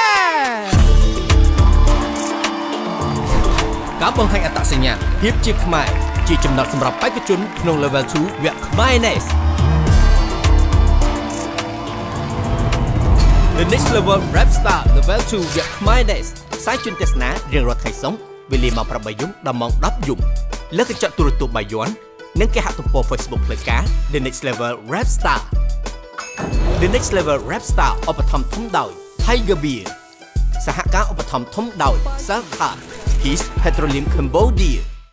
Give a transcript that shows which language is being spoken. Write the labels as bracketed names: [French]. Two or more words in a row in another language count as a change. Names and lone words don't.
[Khmer] ការបង្ហាញអត្តសញ្ញាណភាពជាខ្មែរជាចំណុចសម្រាប់បេក្ខជនក្នុង Level 2 វគ្គខ្មែរ Next The Next Level Rap Star Level 2 វគ្គខ្មែរ Next ផ្សាយជូនទស្សនារៀងរាល់ថ្ងៃសុក្រវេលាម៉ោង 8 យប់ដល់ម៉ោង 10 យប់លើកញ្ចក់ទូរទស្សន៍បាយ័ននិងគេហទំព័រ Facebook ផ្លូវការ The Next Level Rap Star The Next Level Rap Star ឧបត្ថម្ភធំដោយ Tiger Beer សហការឧបត្ថម្ភធំដោយ Salka Peace Petroleum Cambodia